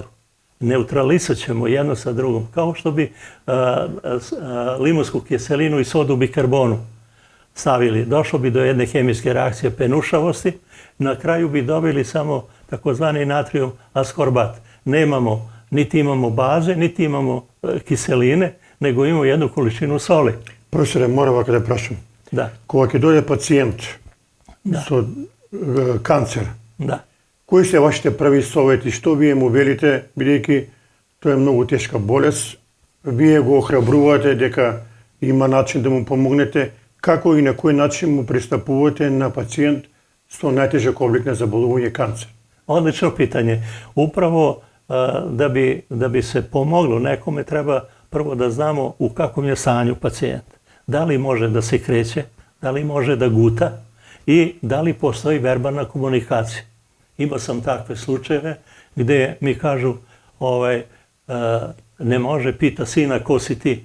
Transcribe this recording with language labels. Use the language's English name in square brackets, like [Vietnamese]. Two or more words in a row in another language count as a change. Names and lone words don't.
[Serbian] Neutralisat ćemo jedno sa drugom, kao što bi limunsku kiselinu i sodu bikarbonu stavili. Došlo bi do jedne hemijske reakcije penušavosti, na kraju bi dobili samo takozvani natrijum askorbat. Nemamo, niti imamo baze, niti imamo kiseline, nego imamo jednu količinu soli. Profesore, moram ovako da prašam. Da. [Macedonian] Когато дойде пациент со канцер, кои се вашите први совети, што вие му велите, бидејќи тоа е многу тешка болест, вие го охрабрувате дека има начин да му помогнете, како и на кој начин му пристапувате на пациент со најтежок облик на заболување канцер? [Serbian] Odlično pitanje. Upravo da bi se pomoglo nekome treba prvo da znamo u kakvom je stanju pacijent. Da li može da se kreće, da li može da guta i da li postoji verbalna komunikacija. Imao sam takve slučajeve gdje mi kažu ne može, pita sina ko si ti.